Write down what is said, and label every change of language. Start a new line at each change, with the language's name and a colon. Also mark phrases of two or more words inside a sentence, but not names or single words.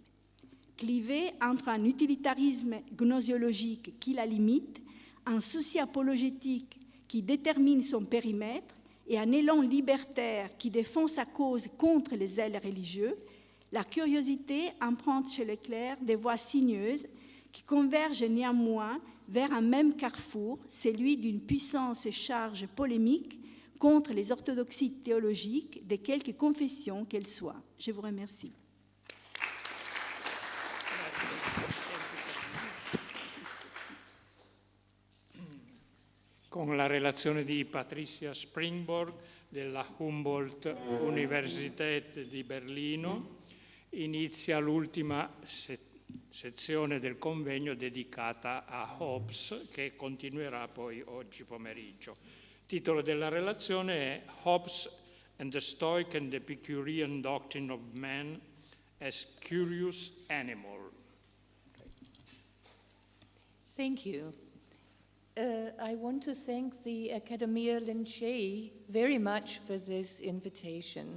French: Clivé entre un utilitarisme gnoséologique qui la limite, un souci apologétique qui détermine son périmètre et un élan libertaire qui défend sa cause contre les ailes religieux, la curiosité emprunte chez Leclerc des voies sinueuses qui convergent néanmoins vers un même carrefour, celui d'une puissance charge polémique contre les orthodoxies théologiques de quelque confession qu'elles soient. Je vous remercie.
Italian: Con la relazione di Patricia Springborg della Humboldt Universität di Berlino inizia l'ultima sezione del convegno dedicata a Hobbes, che continuerà poi oggi pomeriggio. Il titolo della relazione è Hobbes and the Stoic and Epicurean Doctrine of Man as Curious Animal.
English: Thank you. I want to thank the Accademia Lincei very much for this invitation.